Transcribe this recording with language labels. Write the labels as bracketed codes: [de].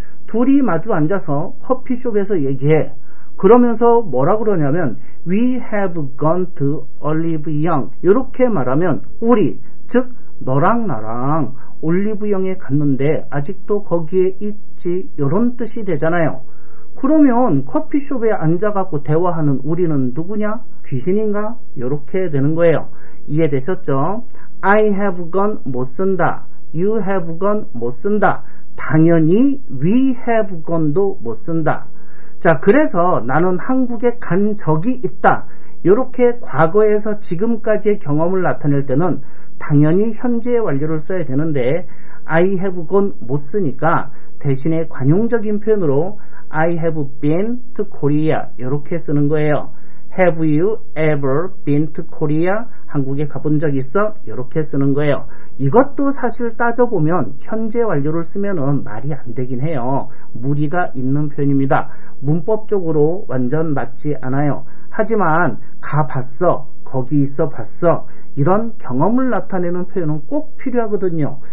[ko] 둘이 마주 앉아서 커피숍에서 얘기해. 그러면서 뭐라 그러냐면 [en] we have gone to [ko] 올리브영 이렇게 말하면 우리 즉 너랑 나랑 올리브영에 갔는데 아직도 거기에 있지 이런 뜻이 되잖아요. 그러면 커피숍에 앉아갖고 대화하는 우리는 누구냐? 귀신인가? 이렇게 되는 거예요. 이해되셨죠? [en] I have gone [ko] 못 쓴다. [en] You have gone 못 쓴다. [ko] 당연히 [en] we have gone [ko] 도 못 쓴다. 자, 그래서 나는 한국에 간 적이 있다. 이렇게 과거에서 지금까지의 경험을 나타낼 때는 당연히 현재의 완료를 써야 되는데 [en] I have gone [ko] 못 쓰니까 대신에 관용적인 표현으로 [en] I have been to Korea [ko] 이렇게 쓰는 거예요. [en] Have you ever been to Korea? [ko] 한국에 가본 적 있어? 이렇게 쓰는 거예요. 이것도 사실 따져보면 현재 완료를 쓰면은 말이 안 되긴 해요. 무리가 있는 표현입니다. 문법적으로 완전 맞지 않아요. 하지만 가봤어, 거기 있어 봤어 이런 경험을 나타내는 표현은 꼭 필요하거든요.